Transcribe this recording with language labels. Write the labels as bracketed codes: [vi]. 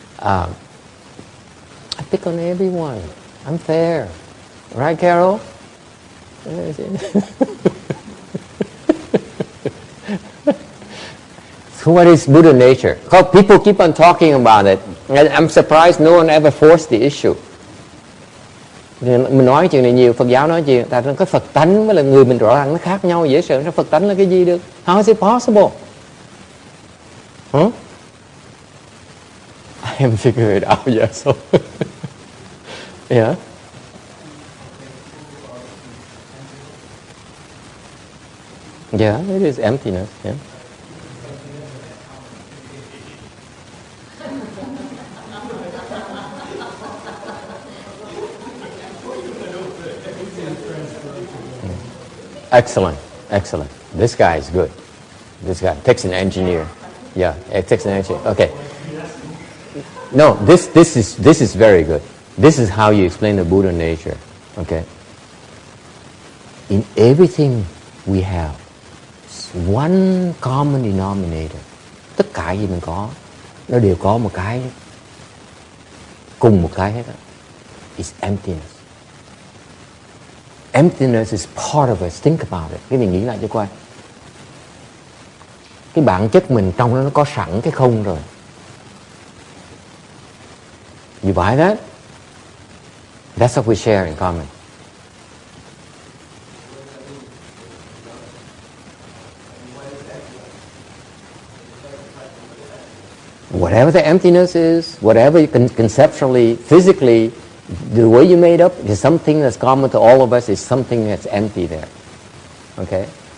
[en] I pick on everyone. I'm fair. Right, Carol? So what is Buddha nature? Because people keep on talking about it. And I'm surprised no one ever forced the issue. [vi] Mình nói chuyện này nhiều, Phật giáo nói chuyện, tại cái Phật tánh với là người mình rõ ràng nó khác nhau dễ sợ. Nó Phật tánh là cái gì được? [en] How is it possible? Huh? I haven't figured it out yet, so yeah. Yeah, it is emptiness. Yeah. Excellent. This guy is good. This guy takes an engineer. Yeah, it takes an engineer. Okay. No, this is very good. This is how you explain the Buddha nature. Okay. In everything we have one common denominator. [vi] Tất cả gì mình có, nó đều có một cái, cùng một cái hết á. [en] It's emptiness. Emptiness is part of us. Think about it. [vi] Cái mình nghĩ lại cho coi. Cái bản chất mình trong đó nó có sẵn cái không rồi. [en] You buy that? That's what we share in common. Whatever the emptiness is, whatever you can conceptually, physically, the way you made up is something that's common to all of us, is something that's empty there. Okay?